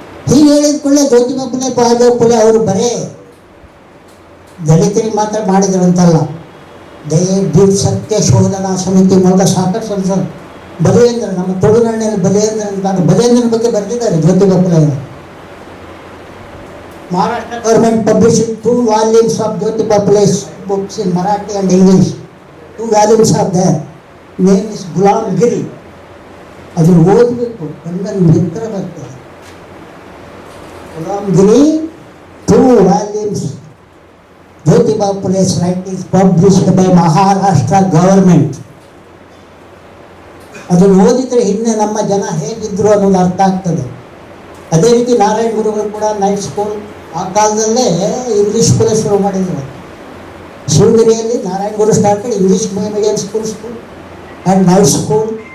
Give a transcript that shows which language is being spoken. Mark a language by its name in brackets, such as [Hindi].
[Kannada] ಹೀಗೆ ಹೇಳಿದ ಕೂಡಲೇ ಜ್ಯೋತಿಬಾ ಫುಲೆ ಬಹದ್ದೂರ್ ಫುಲೆ ಅವರು ಬರೇ ದಲಿತರಿಗೆ ಮಾತ್ರ ಮಾಡಿದ್ರು ಅಂತಲ್ಲ. ಡಿಡ್ ಸತ್ಯ ಶೋಧನಾ ಸಮಿತಿ ಮೂಲಕ ಸಾಕಷ್ಟು ಸಂಸದ ಬಲಿಯೇಂದ್ರ, ನಮ್ಮ ತುಳುನಾಡಿನಲ್ಲಿ ಬಲಿಯೇಂದ್ರ ಅಂತ ಬಲಿಯೇಂದ್ರನ ಬಗ್ಗೆ ಬರೆದಿದ್ದಾರೆ ಜ್ಯೋತಿಬಾ ಫುಲೆ ಅವರು. [English] Maharashtra government published 2 volumes of Jyotiba Phule's books in Marathi and English. 2 volumes are there. Name is Gulam Giri. [Kannada] ಅದನ್ನು ಓದಬೇಕು, ಕಣ್ಣಲ್ಲಿ ಮಿತ್ರ ಬರ್ತದೆ. [English] Gulam Giri, 2 volumes. Jyotiba Phule's writings published by Maharashtra government. [Kannada] ಅದನ್ನು ಓದಿದರೆ ಹಿಂದೆ ನಮ್ಮ ಜನ ಹೇಗಿದ್ರು ಅನ್ನೋದು ಅರ್ಥ ಆಗ್ತದೆ. ಅದೇ ರೀತಿ ನಾರಾಯಣ ಗುರುಗಳು ಕೂಡ ನೈಟ್ ಸ್ಕೂಲ್ ಆ ಕಾಲದಲ್ಲೇ ಇಂಗ್ಲೀಷ್ ಸ್ಕೂಲೇ ಶುರು ಮಾಡಿದರು. [English] ಶಿವಗಿರಿಯಲ್ಲಿ Narayana Guru started English medium school and night school.